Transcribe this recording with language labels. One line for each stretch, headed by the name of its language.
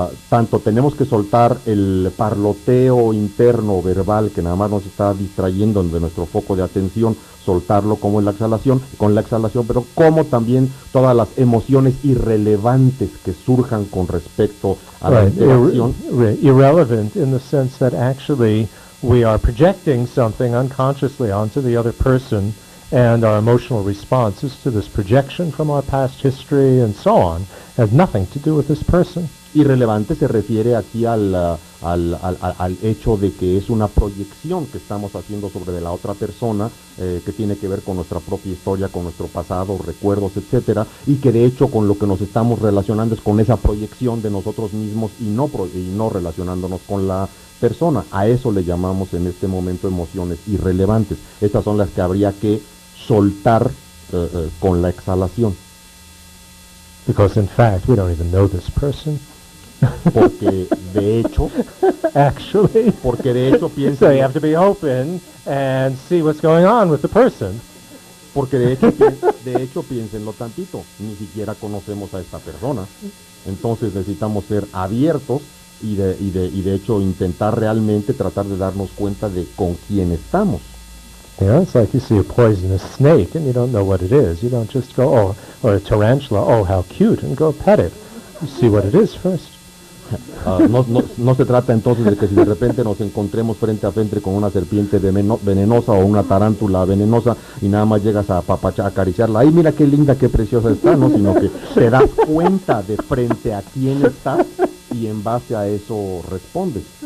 Spanish: Tanto tenemos que soltar el parloteo interno verbal que nada más nos está distrayendo de nuestro foco de atención, soltarlo como en la exhalación, con la exhalación, pero como también todas las emociones irrelevantes que surjan con respecto a la interacción.
English: Irrelevant in the sense that actually we are projecting something unconsciously onto the other person, and our emotional responses to this projection from our past history and so on have nothing to do with this person.
Spanish: Irrelevante se refiere aquí al hecho de que es una proyección que estamos haciendo sobre de la otra persona, que tiene que ver con nuestra propia historia, con nuestro pasado, recuerdos, etcétera, y que de hecho con lo que nos estamos relacionando es con esa proyección de nosotros mismos y no relacionándonos con la persona. A eso le llamamos en este momento emociones irrelevantes. Estas son las que habría que soltar con la exhalación.
English: Because in fact, we don't even know this person.
Spanish: Porque de hecho
English: Actually.
Spanish: piensa,
English: So you have to be open and see what's going on with the person.
Spanish: Porque de hecho piénsenlo tantito, ni siquiera conocemos a esta persona. Entonces necesitamos ser abiertos y de hecho intentar realmente tratar de darnos cuenta de con quién estamos.
English: You know, it's like you see a poisonous snake and you don't know what it is. You don't just go, oh, or a tarantula, oh, how cute, and go pet it. You see what it is first.
Spanish: No se trata entonces de que si de repente nos encontremos frente a frente con una serpiente venenosa o una tarántula venenosa y nada más llegas a acariciarla, ay mira qué linda, qué preciosa está, ¿no? Sino que te das cuenta de frente a quién estás y en base a eso respondes.